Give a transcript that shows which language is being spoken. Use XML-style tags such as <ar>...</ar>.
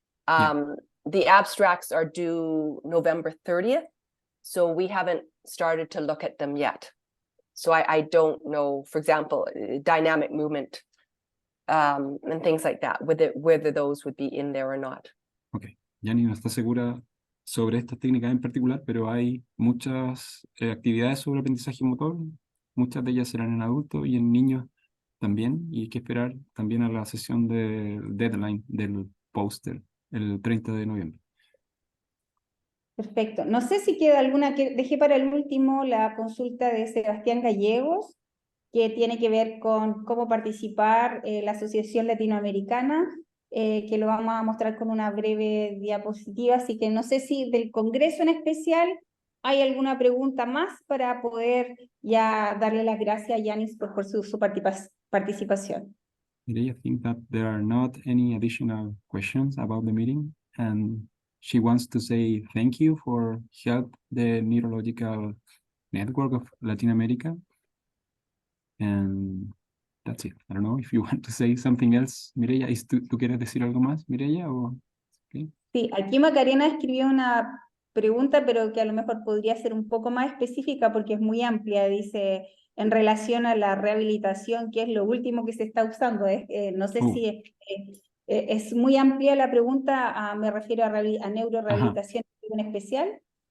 <en>The abstracts are due November 30th, so we haven't started to look at them yet. So I don't know, for example, dynamic movement and things like that, whether those would be in there or not.</en> <es>Okay, Janice no está segura sobre estas técnicas en particular, pero hay muchas actividades sobre aprendizaje motor, muchas de ellas serán en adultos y en niños también, y hay que esperar también a la sesión de deadline del póster el 30 de noviembre. Perfecto. No sé si queda alguna, que dejé para el último la consulta de Sebastián Gallegos, que tiene que ver con cómo participar la Asociación Latinoamericana, que lo vamos a mostrar con una breve diapositiva, así que no sé si del Congreso en especial hay alguna pregunta más para poder ya darle las gracias a Janice por su participación.</es> <en>I think that there are not any additional questions about the meeting, and she wants to say thank you for help the Neurological Network of Latin America. And that's it. I don't know if you want to say something else, Mireya.</en> <es>¿Tú quieres decir algo más, Mireya?</es> <en>Okay.</en> <es>Sí, aquí Macarena escribió una pregunta, pero que a lo mejor podría ser un poco más específica porque es muy amplia. Dice, en relación a la rehabilitación, que es lo último que se está usando. No sé si es muy amplia la pregunta, me refiero a neurorehabilitación en especial.</es>